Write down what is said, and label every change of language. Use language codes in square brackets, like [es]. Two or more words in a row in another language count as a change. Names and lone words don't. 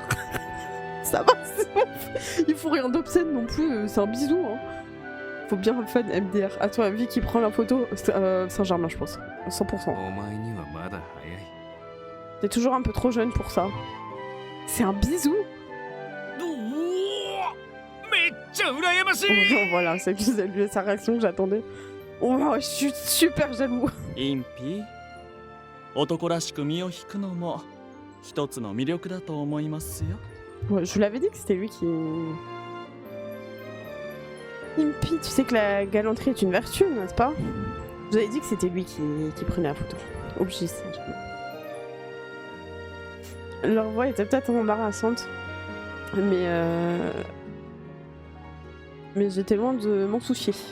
[fr] Ça va, il faut rien d'obscène non plus, c'est un bisou. Hein. Faut bien fan MDR. À ton avis, qui prend la photo? Saint-Germain, je pense. 100%. T'es toujours un peu trop jeune pour ça. C'est un bisou. [ja] めっちゃ羨ましい。 [fr] Oh, voilà, c'est sa réaction que j'attendais. Oh, je suis super jaloux. [ja] インピ男らしく身を引くのも一つの魅力だと思いますよ。 [fr] Ouais, je vous l'avais dit que c'était lui qui... Impi, tu sais que la galanterie est une vertu, n'est-ce pas? Je vous avais dit que c'était lui qui prenait la photo. Obligé, ça. Leur voix était peut-être embarrassante, mais j'étais loin de m'en soucier.